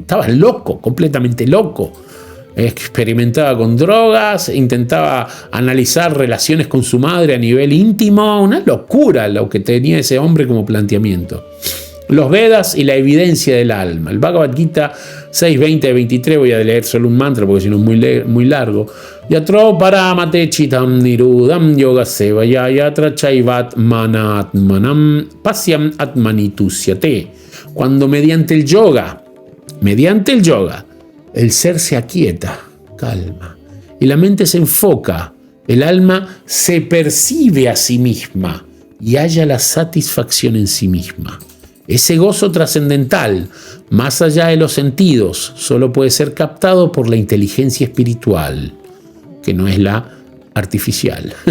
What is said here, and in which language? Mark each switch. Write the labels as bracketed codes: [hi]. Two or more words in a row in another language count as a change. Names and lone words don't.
[es] Estaba loco, completamente loco. Experimentaba con drogas, intentaba analizar relaciones con su madre a nivel íntimo. Una locura lo que tenía ese hombre como planteamiento. Los Vedas y la evidencia del alma. El Bhagavad Gita 6.20-23, voy a leer solo un mantra porque si no es muy largo. [sa] Yatro paramate chitam nirudam yoga sevaya yatra chaivat manatmanam pasyam atmanitusyate. [es] Cuando mediante el yoga, el ser se aquieta, calma, y la mente se enfoca, el alma se percibe a sí misma y halla la satisfacción en sí misma. Ese gozo trascendental, más allá de los sentidos, solo puede ser captado por la inteligencia espiritual, que no es la artificial.